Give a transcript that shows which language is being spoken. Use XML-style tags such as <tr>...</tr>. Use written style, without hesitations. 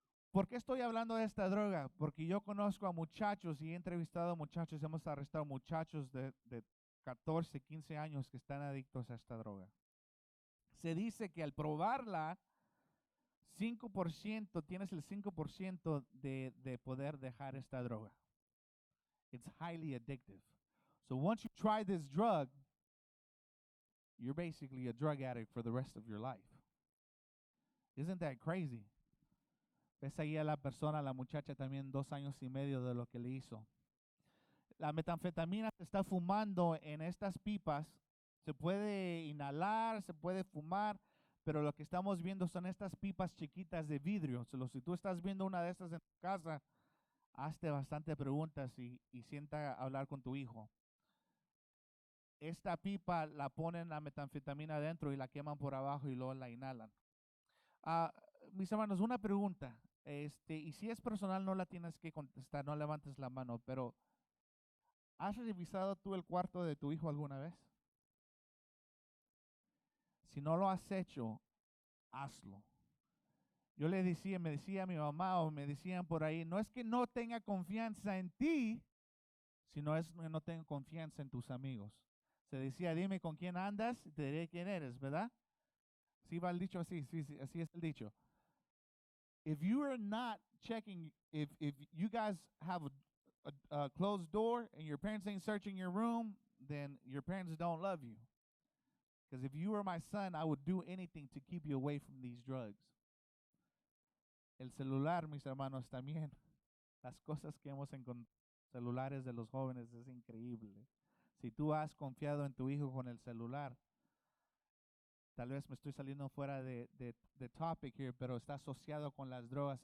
<es>¿Por qué estoy hablando de esta droga? Porque yo conozco a muchachos y he entrevistado a muchachos, hemos arrestado muchachos de 14, 15 años que están adictos a esta droga. Se dice que al probarla, tienes el 5% de poder dejar esta droga.</es> <en>It's highly addictive. So once you try this drug, you're basically a drug addict for the rest of your life. Isn't that crazy?</en> <es>Ves ahí a la persona, la muchacha también 2 años y medio de lo que le hizo. La metanfetamina se está fumando en estas pipas. Se puede inhalar, se puede fumar, pero lo que estamos viendo son estas pipas chiquitas de vidrio. Si tú estás viendo una de estas en tu casa, hazte bastante preguntas y sienta a hablar con tu hijo. Esta pipa la ponen la metanfetamina adentro y la queman por abajo y luego la inhalan. Mis hermanos, una pregunta. Y si es personal, no la tienes que contestar, no levantes la mano, pero ¿has revisado tú el cuarto de tu hijo alguna vez? Si no lo has hecho, hazlo. Yo me decía a mi mamá o me decían por ahí, no es que no tenga confianza en ti, sino es que no tenga confianza en tus amigos. Se decía, dime con quién andas y te diré quién eres, ¿verdad? ¿Sí va el dicho así? Sí, así es el dicho.</es> <en>If you are not checking, if you guys have a closed door and your parents ain't searching your room, then your parents don't love you. Because if you were my son, I would do anything to keep you away from these drugs.</en> <es>El celular, mis hermanos, también. Las cosas que hemos encontrado en celulares de los jóvenes es increíble. Si tú has confiado en tu hijo con el celular, tal vez me estoy saliendo fuera de</es> <en>topic here,</en> <es>pero está asociado con las drogas.</es>